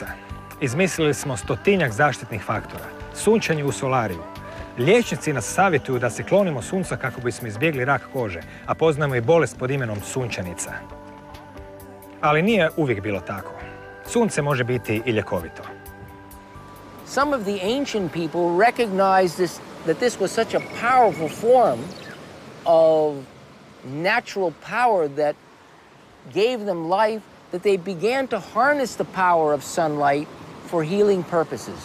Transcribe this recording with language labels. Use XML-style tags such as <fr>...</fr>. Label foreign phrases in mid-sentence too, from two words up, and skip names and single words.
<hr>Izmislili smo 100-tinjak zaštitnih faktora. Sunčanje u solariju. Liječnici nas savjetuju da se klonimo sunca kako bismo izbjegli rak kože, a poznajemo i bolest pod imenom sunčanica. Ali nije uvijek bilo tako. Sunce može biti i ljekovito.</hr> <en>Some of the ancient people recognized that this was such a powerful form of natural power that gave them life that they began to harness the power of sunlight for healing purposes.</en>